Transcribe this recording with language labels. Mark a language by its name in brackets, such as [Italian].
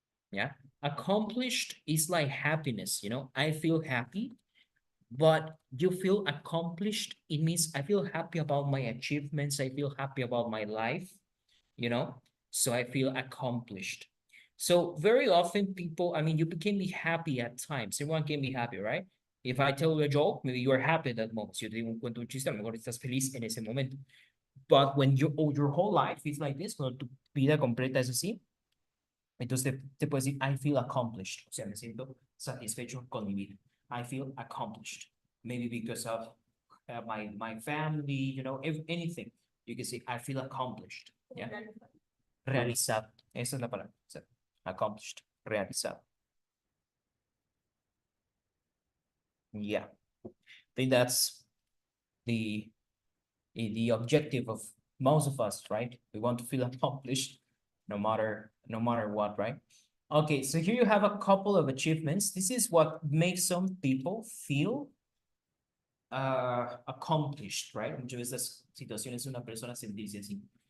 [English] Yeah, accomplished is like happiness, I feel happy, but you feel accomplished, it means I feel happy about my achievements, I feel happy about my life, so I feel accomplished. So very often people, you can be happy at times, everyone can be happy, right? If I tell you a joke, maybe you're happy at that moment. [Spanish] Si yo te digo un cuento, un chiste, a lo mejor estás feliz en ese momento. [English] But when your whole life is like this, [Spanish] cuando tu vida completa es así, entonces te puedes decir, [English] I feel accomplished. [Spanish] O sea, me siento satisfecho con mi vida. [English] I feel accomplished. Maybe because of my family, anything. You can say, I feel accomplished. [Spanish] Yeah. Realizado. Esa es la palabra. So, accomplished. Realizado. [English] Yeah. I think that's the objective of most of us, right? We want to feel accomplished no matter what, right? Okay, so here you have a couple of achievements. This is what makes some people feel accomplished, right? [Spanish] Muchas veces situaciones una persona sentirse así.